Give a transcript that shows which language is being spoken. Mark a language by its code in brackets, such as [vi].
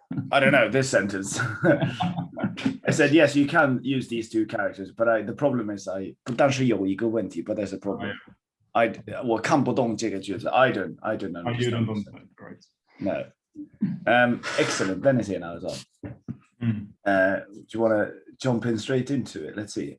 [en] I don't know this sentence. I said yes you can use these two characters but the problem is [zh] 但是有一个问题 [en] but there's a problem. [zh] 我看不懂这个句子 [en] I don't understand. You don't understand, right? No. Excellent. Ben is here now as well. Do you want to jump in straight into it? Let's see.